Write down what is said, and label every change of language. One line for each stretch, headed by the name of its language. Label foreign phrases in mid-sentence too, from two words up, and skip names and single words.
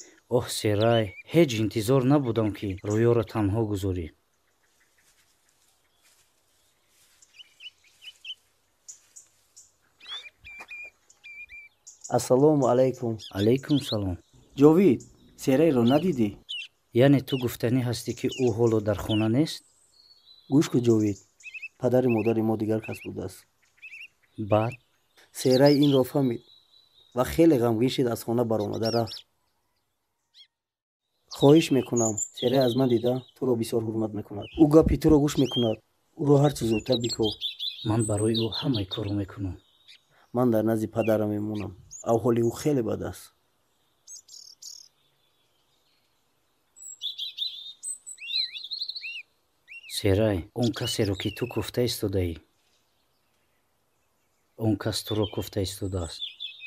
Persian: اوه سرای هیچ انتظار نبودم که رویا را تنها گذاری.
Tajik: ассалому алайкум.
Persian: علیکم سلام.
Tajik: ҷовид, серайро надидӣ?
Persian: یعنی تو گفتنی هستی که او حالا در خانه نیست؟
Tajik: гӯш кун ҷовид, падари модари мо дигар кас будааст.
Persian: بعد
Tajik: серай инро фаҳмид ва хеле ғамгин шид аз хона баромада рафт. хоҳиш мекунам, серай аз ман дида туро бисёр ҳурмат мекунад. ӯ гапи туро гӯш мекунад. ӯро ҳар чӣ зудтар биков.
Persian: من برای او همه کارو میکنم.
Tajik: ман дар назди падарам мемонам. аҳволи ӯ хеле бад аст.
Persian: سرای اون کسی رو که تو گفته ایستاده ای، اون کس تو رو گفته ایستاده است.